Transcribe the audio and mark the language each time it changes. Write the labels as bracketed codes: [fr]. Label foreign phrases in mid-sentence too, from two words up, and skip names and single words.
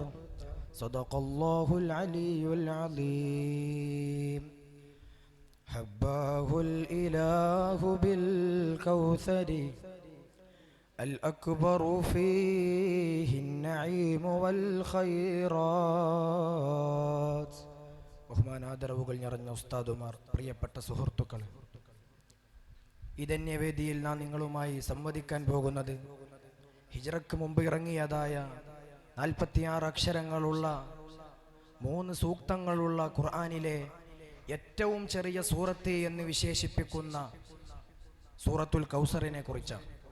[ar] صدق الله العلي العظيم. حباه الإله بالكوثر الأكبر فيه النعيم والخيرات. [ml] ബഹുമാനാദരവുകൾ നിറഞ്ഞ ഉസ്താദുമാർ, പ്രിയപ്പെട്ട സുഹൃത്തുക്കൾ, ഇതന്യ വേദിയിൽ നാം നിങ്ങളുമായി സംവദിക്കാൻ പോകുന്നത് ഹിജ്റക്ക് മുമ്പ് ഇറങ്ങിയതായ 46 അക്ഷരങ്ങളുള്ള 3 സൂക്തങ്ങളുള്ള ഖുർആനിലെ ഏറ്റവും ചെറിയ സൂറത്ത് എന്ന് വിശേഷിപ്പിക്കുന്ന സൂറത്തുൽ കൗസറിനെ കുറിച്ചാണ്.